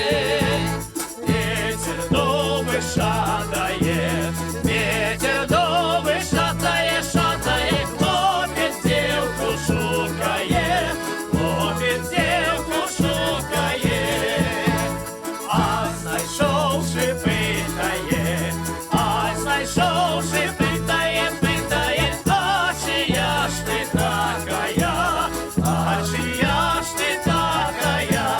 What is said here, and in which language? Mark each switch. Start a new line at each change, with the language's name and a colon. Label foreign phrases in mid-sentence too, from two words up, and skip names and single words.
Russian: Ветер дубы шатает, ветер дубы шатает, шатает, хлопец девку шукает, хлопец девку шукает.
Ukrainian: А знайшовши питає, а знайшовши питає, питає, а чия ж ти такая, а чия ж ти такая?